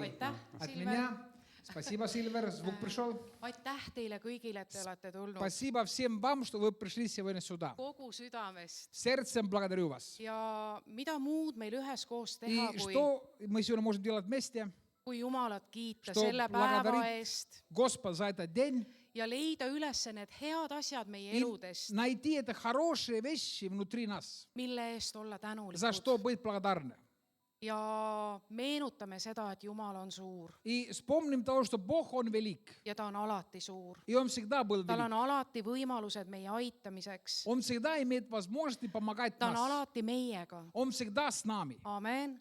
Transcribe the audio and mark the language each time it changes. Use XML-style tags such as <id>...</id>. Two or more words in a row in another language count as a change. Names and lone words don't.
<et>Aitäh,</et> <ru>От Silver. меня. Спасибо, Сильвер. Звук пришел.</ru> <et>Aitäh teile kõigile, et te olete tulnud</et> <ru>Спасибо всем вам, что вы пришли сегодня сюда.</ru> <et>kogu südamest.</et> <ru>Сердцем благодарю вас.</ru> <et>Ja mida muud meil üheskoos</et> <ru>И</ru> <et>teha,</et> <ru>что мы сегодня можем делать вместе?</ru> <et>kui Jumalat kiita</et> <ru>Что</ru> <et>selle päeva</et> <ru>благодарить</ru> <et>eest</et> <ru>Господа за этот день</ru> <et>ja leida üles need head asjad meie</et> <ru>и</ru> <et>eludest,</et> <ru>найти это хорошие вещи внутри нас,</ru> <et>mille eest olla</et> <ru>за что</ru> <et>tänulikud.</et> <ru>быть благодарны.</ru> <et>Ja meenutame seda, et Jumal on suur</et> <ru>И вспомним того, что Бог, Он велик.</ru> <et>ja ta on alati suur.</et> <ru>И Он всегда был</ru> <et>Tal on</et> <ru>велик.</ru> <et>alati võimalused meie aitamiseks.</et> <ru>Он всегда имеет возможность помогать</ru> <et>Ta on</et> <ru>нас.</ru> <et>alati meiega.</et> <ru>Он всегда с нами. Amen.</ru>